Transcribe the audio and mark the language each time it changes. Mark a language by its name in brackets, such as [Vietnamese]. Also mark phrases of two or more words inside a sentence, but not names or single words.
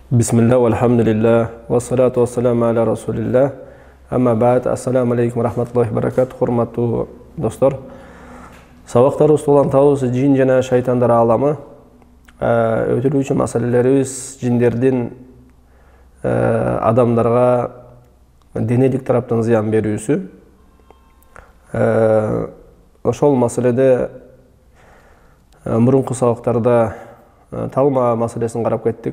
[Arabic] بسم الله، والحمد لله، والصلاة والسلام على رسول الله. أما بعد، السلام عليكم رحمة الله بركاته. [Kyrgyz] Урматтуу достор. Sabaqtarыбыз улантабыз жин жана шайтандар аламы. Өтүлүүчү маселелерибиз жиндердин адамдарга денелик тараптан зыян берүүсү. Ошол маселеде мурунку сабактарда талма маселесин карап кеттик.